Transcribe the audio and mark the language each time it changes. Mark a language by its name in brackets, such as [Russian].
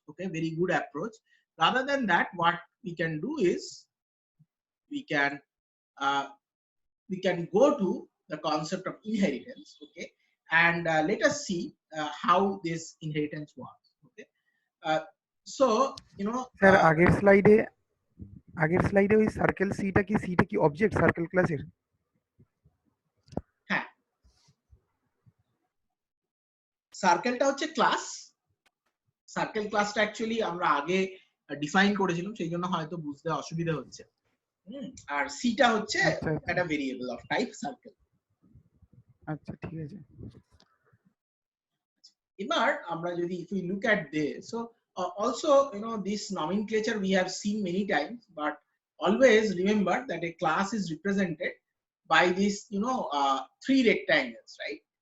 [English] Okay, very good approach. Rather than that, what we can do is we can go to the concept of inheritance. Okay, and let us see how this inheritance works. Okay, so [Bangla] sir আগের স্লাইডে ওই circle সিটা কি object circle ক্লাসের? হ্যাঁ, সার্কেলটা হচ্ছে class. Circle ক্লাসটা অ্যাকচুয়ালি আমরা আগে ডিফাইন করেছিলাম, সেই জন্য হয়তো বুঝতে অসুবিধা হচ্ছে। আর সিটা হচ্ছে একটা ভেরিয়েবল অফ টাইপ সার্কেল। আচ্ছা, ঠিক আছে। এবার আমরা যদি [English] if we look at this, so also this nomenclature we have seen many times, but always remember that a class is represented by this three rectangles, right?